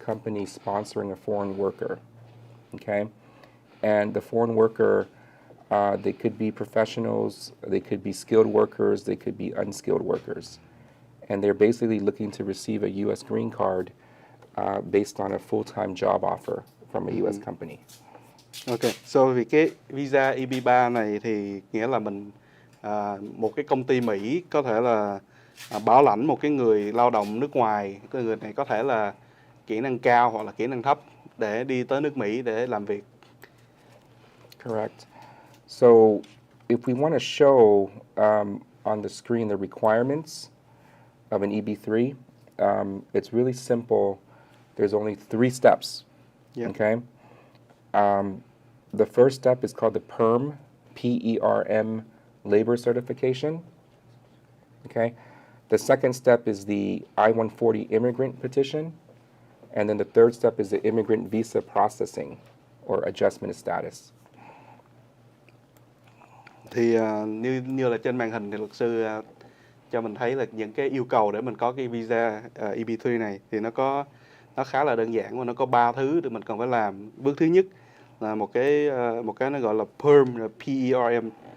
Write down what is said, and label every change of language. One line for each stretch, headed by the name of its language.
English: company sponsoring a foreign worker. Okay, and the foreign worker, they could be professionals, they could be skilled workers, they could be unskilled workers, and they're basically looking to receive a U.S. green card based on a full-time job offer from a U.S. company.
Vietnamese: Ok, so vì cái visa EB3 này thì nghĩa là mình một cái công ty Mỹ có thể là bảo lãnh một cái người lao động nước ngoài. Cái người này có thể là kỹ năng cao hoặc là kỹ năng thấp để đi tới nước Mỹ để làm việc.
English: Correct. So if we want to show on the screen the requirements of an EB3, it's really simple. There's only 3 steps. Yeah. Okay. The first step is called the PERM, P-E-R-M, labor certification. Okay. The second step is the I-140 immigrant petition. And then the third step is the immigrant visa processing or adjustment of status.
Vietnamese: Thì như là trên màn hình thì luật sư cho mình thấy là những cái yêu cầu để mình có cái visa EB3 này thì nó khá là đơn giản và nó có 3 thứ để mình cần phải làm. Bước thứ nhất là một cái nó gọi là PERM, P-E-R-M.